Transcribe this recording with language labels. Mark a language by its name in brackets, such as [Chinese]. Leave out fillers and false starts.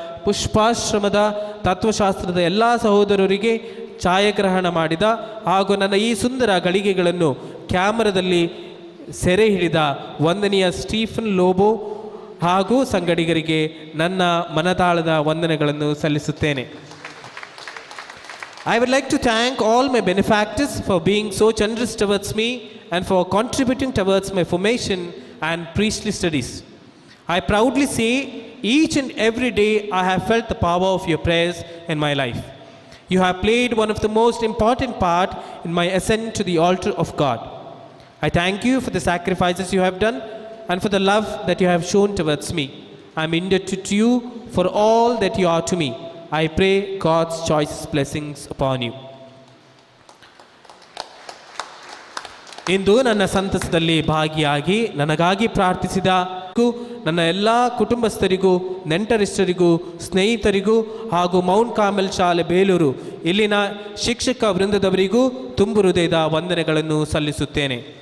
[Kannada] ಪುಷ್ಪಾಶ್ರಮದ ತತ್ವಶಾಸ್ತ್ರದ ಎಲ್ಲ ಸಹೋದರರಿಗೆ, ಛಾಯಾಗ್ರಹಣ ಮಾಡಿದ ಹಾಗೂ ನನ್ನ ಈ ಸುಂದರ ಗಳಿಗೆಗಳನ್ನು ಕ್ಯಾಮರಾದಲ್ಲಿ ಸೆರೆ ಹಿಡಿದ ವಂದನೀಯ ಸ್ಟೀಫನ್ ಲೋಬೋ ಹಾಗೂ ಸಂಗಡಿಗರಿಗೆ ನನ್ನ ಮನದಾಳದ ವಂದನೆಗಳನ್ನು ಸಲ್ಲಿಸುತ್ತೇನೆ. [English] I would like to thank all my benefactors for being so generous towards me and for contributing towards my formation and priestly studies. I proudly say each and every day I have felt the power of your prayers in my life. You have played one of the most important part in my ascent to the altar of God. I thank you for the sacrifices you have done and for the love that you have shown towards me. I am indebted to you for all that you are to me. I pray God's choicest blessings upon you. [Kannada] ಇಂದು ನನ್ನ ಸಂತಸದಲ್ಲಿ ಭಾಗಿಯಾಗಿ ನನಗಾಗಿ ಪ್ರಾರ್ಥಿಸಿದ ನನ್ನ ಎಲ್ಲ ಕುಟುಂಬಸ್ಥರಿಗೂ, ನೆಂಟರಿಷ್ಟರಿಗೂ, ಸ್ನೇಹಿತರಿಗೂ ಹಾಗೂ Mount Carmel ಶಾಲೆ ಬೇಲೂರು ಇಲ್ಲಿನ ಶಿಕ್ಷಕ ವೃಂದದವರಿಗೂ ತುಂಬು ಹೃದಯದ ವಂದನೆಗಳನ್ನು ಸಲ್ಲಿಸುತ್ತೇನೆ.